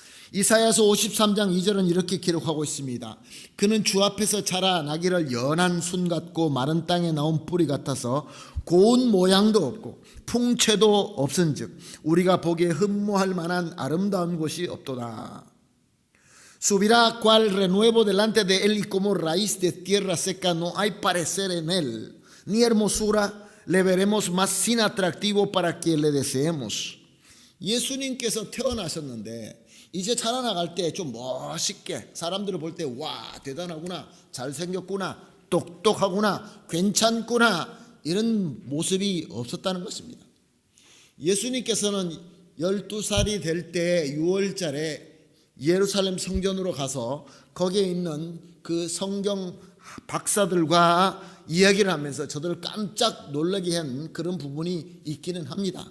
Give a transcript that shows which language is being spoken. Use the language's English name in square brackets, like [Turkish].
[Korean] 이사야서 53장 2절은 이렇게 기록하고 있습니다. 그는 주 앞에서 자라나기를 연한 순 같고 마른 땅에 나온 뿌리 같아서 고운 모양도 없고 풍채도 없은즉 우리가 보기에 흠모할 만한 아름다운 곳이 없도다. [Spanish] Subirá cual renuevo delante de él y como raíz de tierra seca no hay parecer en él, ni hermosura le veremos más sin atractivo para que le deseemos. [Korean] 예수님께서 태어나셨는데 이제 자라나갈 때 좀 멋있게 사람들을 볼 때 와 대단하구나, 잘생겼구나, 똑똑하구나, 괜찮구나 이런 모습이 없었다는 것입니다. 예수님께서는 12살이 될 때 6월달에 예루살렘 성전으로 가서 거기에 있는 그 성경 박사들과 이야기를 하면서 저들을 깜짝 놀라게 한 그런 부분이 있기는 합니다.